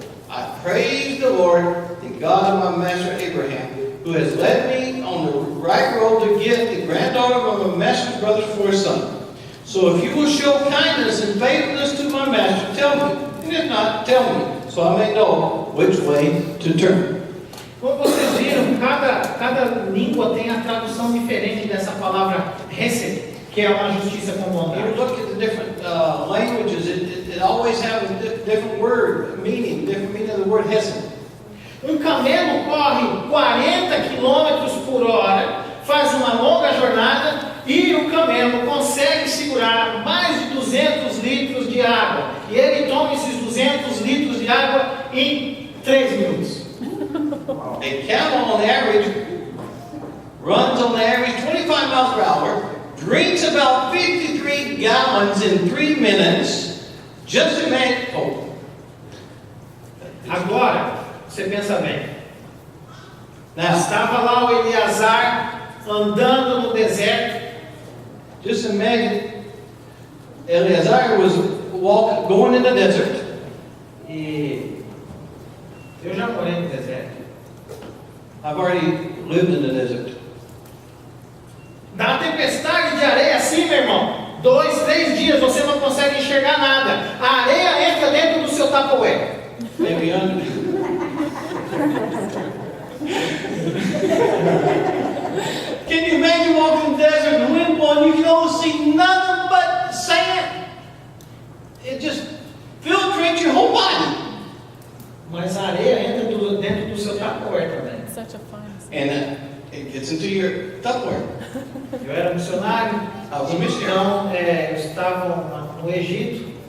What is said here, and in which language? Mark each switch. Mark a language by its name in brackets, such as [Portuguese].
[English] I praised the Lord, the God of my master Abraham, who has led me on the right road to get the granddaughter of my master's brother for his son. So if you will show kindness and faithfulness to my master, tell me, and if not, tell me, so I may know which way to turn. [Portuguese] Como vocês viram, cada língua tem a tradução diferente dessa palavra hesed, que é uma justiça com [English] You [Portuguese] bondade. [English] look at the different languages, it always has a different word, different meaning of the word hesed. [Portuguese] Camelo corre 40 km por hora, faz uma longa jornada e o camelo consegue segurar mais de 200 litros de água. E ele toma esses 200 litros de água em 3 minutos. [English] A camel on average runs on average 25 miles per hour, drinks about 53 gallons in 3 minutes. Just imagine. Oh. [Portuguese] Agora, você pensa bem. [English] Now, [Portuguese] Estava lá o Eleazar andando no deserto. [English] just imagine Eleazar was going in the desert. [Portuguese] E eu já morei no deserto. [English] I've already lived in the desert. [Portuguese] Dá uma tempestade de areia assim, meu irmão. 2, 3 dias você não consegue enxergar nada. A areia entra dentro do seu Tupperware. [English] Maybe under. Can you imagine walking in the desert and the wind blowing? You can almost see nothing but sand. It just filtrates your whole body. [Portuguese] Mas a areia entra dentro do seu Tupperware também. [English] Such a fun. And it gets into your Tupperware. [Portuguese] Eu era missionário. [English] I was a missionary. [Portuguese] Então, eu estava no Egito,